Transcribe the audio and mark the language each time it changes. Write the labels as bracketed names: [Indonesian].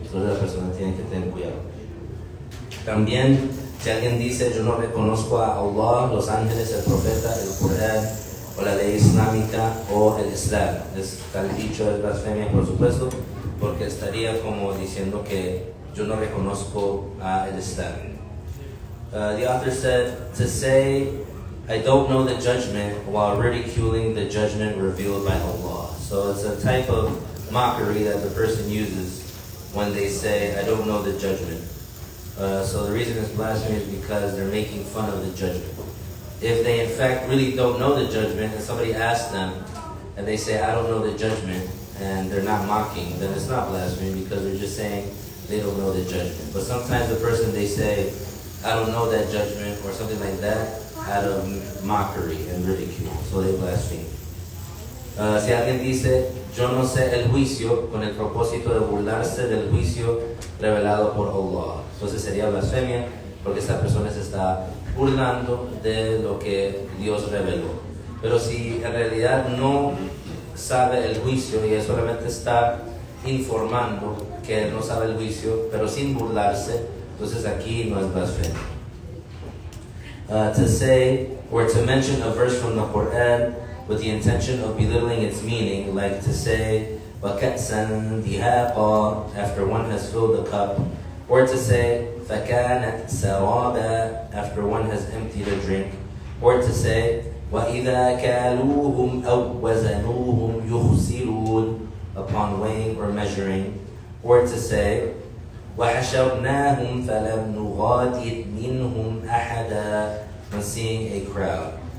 [Spanish] Entonces la persona tiene que tener cuidado. También si alguien dice yo no reconozco a Allah, los ángeles, el profeta, el Corán o la ley islámica o el Islam, tal dicho es blasfemia, por supuesto, porque estaría como diciendo que yo no reconozco el Islam. [English] The author said, to say, I don't know the judgment while ridiculing the judgment revealed by Allah. So it's a type of mockery that the person uses when they say, I don't know the judgment. So the reason it's blasphemy is because they're making fun of the judgment. If they in fact really don't know the judgment and somebody asks them and they say, I don't know the judgment, and they're not mocking, then it's not blasphemy because they're just saying they don't know the judgment. But sometimes the person, they say, I don't know that judgment or something like that out of mockery and ridicule, so they blaspheme. [Spanish] Si alguien dice yo no sé el juicio con el propósito de burlarse del juicio revelado por Allah, entonces sería blasfemia porque esta persona se está burlando de lo que Dios reveló. Pero si en realidad no sabe el juicio y él solamente está informando que él no sabe el juicio, pero sin burlarse, Entonces aquí no es blasfemia. [English] To say or to mention a verse from the Quran with the intention of belittling its meaning, like to say [Arabic] وَكَأْسًا دِهَاقًا [English] after one has filled the cup, or to say [Arabic] فَكَانَتْ سَرَابًا [English] after one has emptied a drink, or to say [Arabic] وَإِذَا كَالُوهُمْ أَوْ وَزَنُوهُمْ يُخْسِرُونَ [English] upon weighing or measuring, or to say [Arabic] وَحَشَرْنَاهُمْ فَلَمْ نُغَادِرْ مِنْهُمْ أَحَدًا [English] when seeing a crowd.